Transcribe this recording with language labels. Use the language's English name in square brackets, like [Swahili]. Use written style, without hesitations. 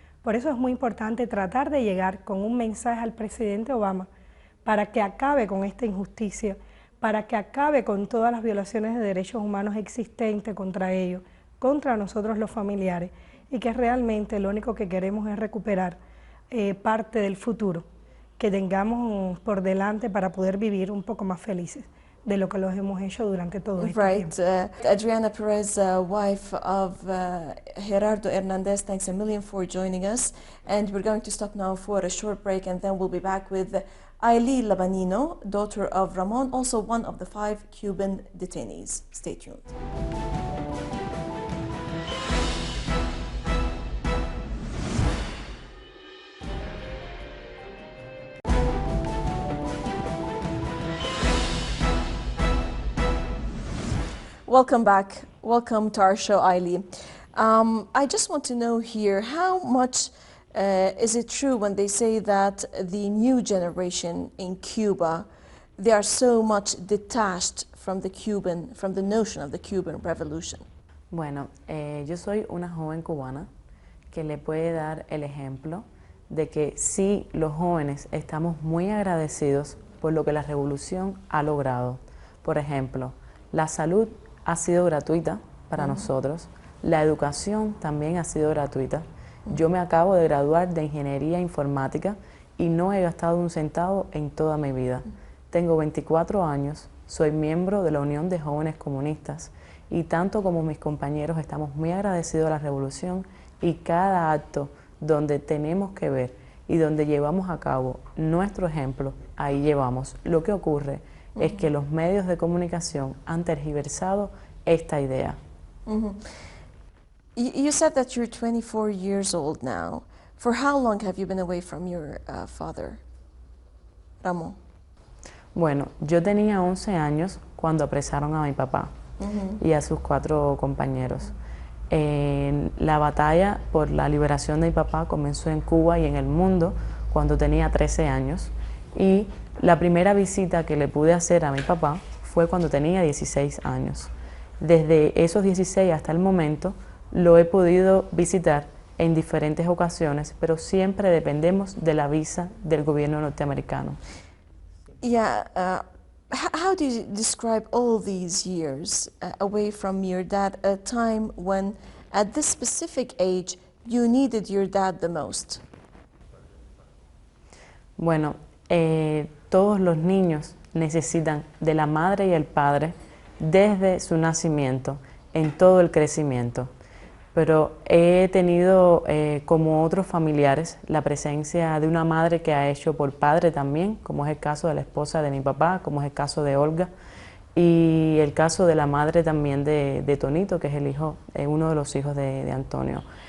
[Spanish] Por eso es muy importante tratar de llegar con un mensaje al presidente Obama para que acabe con esta injusticia, para que acabe con todas las violaciones de derechos humanos existentes contra ellos, contra nosotros los familiares, y que realmente lo único que queremos es recuperar parte del futuro que tengamos por delante para poder vivir un poco más felices de lo que los hemos hecho durante todo este tiempo. [English] Adriana Perez, wife of Gerardo Hernandez, thanks a million for joining us. And we're going to stop now for a short break, and then we'll be back with Ailey Labanino, daughter of Ramon, also one of the 5 Cuban detainees. Stay tuned. Welcome back. Welcome to our show, Ailey. I just want to know here, how much is it true when they say that the new generation in Cuba, they are so much detached from the notion of the Cuban Revolution? [Spanish] Bueno, yo soy una joven cubana que le puede dar el ejemplo de que sí, los jóvenes estamos muy agradecidos por lo que la revolución ha logrado. Por ejemplo, la salud ha sido gratuita para nosotros, la educación también ha sido gratuita. Yo me acabo de graduar de Ingeniería Informática y no he gastado un centavo en toda mi vida. Tengo 24 años, soy miembro de la Unión de Jóvenes Comunistas y tanto como mis compañeros estamos muy agradecidos a la revolución, y cada acto donde tenemos que ver y donde llevamos a cabo nuestro ejemplo, ahí llevamos. Lo que ocurre es que los medios de comunicación han tergiversado esta idea. [English] You said that you're 24 years old now. For how long have you been away from your father, Ramón? [Spanish] Bueno, yo tenía 11 años cuando apresaron a mi papá y a sus 4 compañeros. La batalla por la liberación de mi papá comenzó en Cuba y en el mundo cuando tenía 13 años. Y la primera visita que le pude hacer a mi papá fue cuando tenía 16 años. Desde esos 16 hasta el momento lo he podido visitar en diferentes ocasiones, pero siempre dependemos de la visa del gobierno norteamericano. [English] Yeah, how do you describe all these years away from your dad, a time when at this specific age you needed your dad the most? [Spanish] Bueno, todos los niños necesitan de la madre y el padre desde su nacimiento, en todo el crecimiento. Pero he tenido, como otros familiares, la presencia de una madre que ha hecho por padre también, como es el caso de la esposa de mi papá, como es el caso de Olga, y el caso de la madre también de Tonito, que es el hijo, uno de los hijos de Antonio.